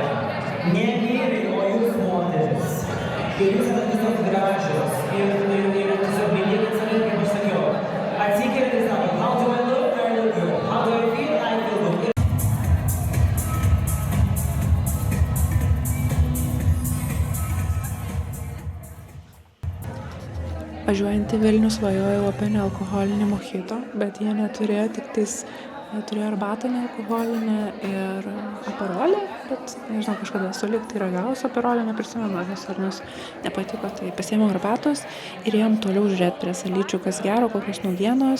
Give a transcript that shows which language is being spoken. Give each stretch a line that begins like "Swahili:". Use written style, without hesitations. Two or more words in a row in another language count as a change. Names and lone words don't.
Lithuanian: Ne vyrai, o jūs moteris. Ir jūs esat visos gražios. Ir tiesiog mylėkit save, kaip aš sakiau. Atsikėlėt ir sako,
English: how do I look? I look good. How do I feel? I feel good.
Lithuanian: Važiuojant į Vilnių svajojau apie nealkoholinį mojito, bet jie neturėjo, tik tais turėjo arbatą nealkoholinę ir aperolę, bet nežinau, kažkada sulig tai ragavus aperolę, neprisimenu, nes nepatiko, tai pasiėmiau arbatos ir ėjom toliau žiūrėti prie salyčių, kas gero, kokios naujienos.